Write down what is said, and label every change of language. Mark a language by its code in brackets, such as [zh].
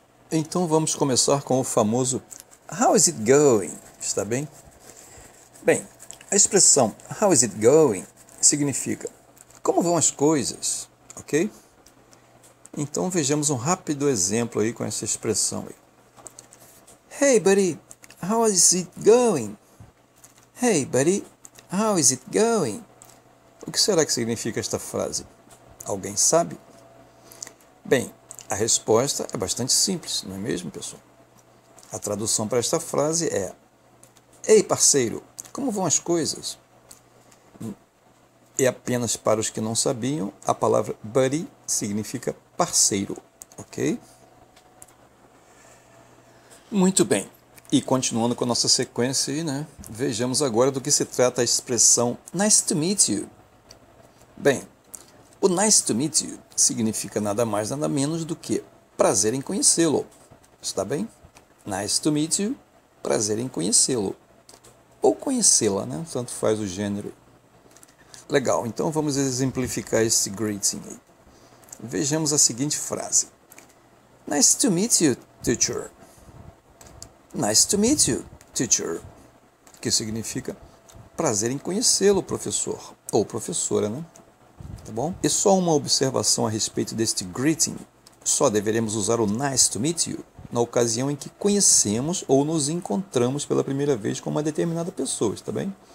[pt] Então vamos começar com o famoso [en] How is it going? [pt] Está bem? Bem, a expressão [en] How is it going [pt] significa como vão as coisas, ok? Então vejamos um rápido exemplo aí com essa expressão aí. [en] Hey buddy, how is it going? Hey buddy, how is it going? [pt] O que será que significa esta frase? Alguém sabe? Bem, a resposta é bastante simples, não é mesmo, pessoal? A tradução para esta frase é Ei, parceiro, como vão as coisas? E apenas para os que não sabiam, a palavra buddy significa parceiro, ok? Muito bem. E continuando com a nossa sequência aí, né? Vejamos agora do que se trata a expressão [en] Nice to meet you. [pt] Bem, o [en] nice to meet you [pt] significa nada mais nada menos do que prazer em conhecê-lo. Está bem? [en] Nice to meet you, [pt] prazer em conhecê-lo. Ou conhecê-la, né? Tanto faz o gênero. Legal, então vamos exemplificar esse greeting aí. Vejamos a seguinte frase. [en] Nice to meet you, teacher. Nice to meet you, teacher. [pt] Que significa prazer em conhecê-lo, professor. Ou professora, né? Tá bom? E só uma observação a respeito deste greeting. Só deveremos usar o [en] nice to meet you [pt] na ocasião em que conhecemos ou nos encontramos pela primeira vez com uma determinada pessoa, está bem?